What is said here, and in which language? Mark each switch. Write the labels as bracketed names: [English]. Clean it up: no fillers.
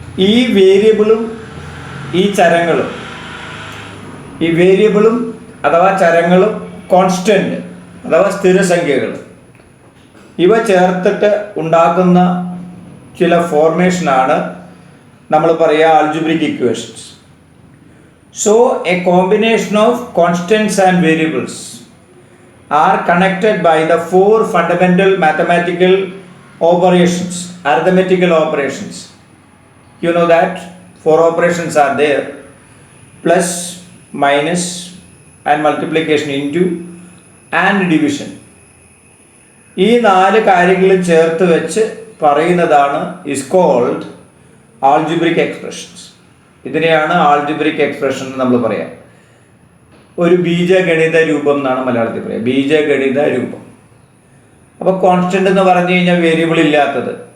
[Malayalam] ഈ വേരിയബിളും ഈ ചരങ്ങളും, ഈ വേരിയബിളും അഥവാ ചരങ്ങളും കോൺസ്റ്റന്റ് അഥവാ സ്ഥിരസംഖ്യകൾ, ഇവ ചേർത്തിട്ട് ഉണ്ടാക്കുന്ന ചില ഫോർമേഷനാണ് നമ്മൾ പറയുക algebraic equations. [English] So a combination of constants and variables are connected by the 4 fundamental mathematical operations, arithmetical operations. You know that 4 operations are there: plus, minus and multiplication, into and division. [Malayalam] ഈ 4 കാര്യങ്ങളും ചേർത്ത് വെച്ച് പറയുന്നതാണ് [English] is called [Malayalam] ആൾജിബ്രിക് എക്സ്പ്രഷൻസ്. ഇതിനെയാണ് algebraic expression എന്ന് നമ്മൾ പറയാം. ഒരു ബീജഗണിത രൂപം എന്നാണ് മലയാളത്തിൽ പറയുക. ബീജഗണിത രൂപം. അപ്പോൾ കോൺസ്റ്റന്റ് എന്ന് പറഞ്ഞു കഴിഞ്ഞാൽ വേരിയബിൾ ഇല്ലാത്തത്.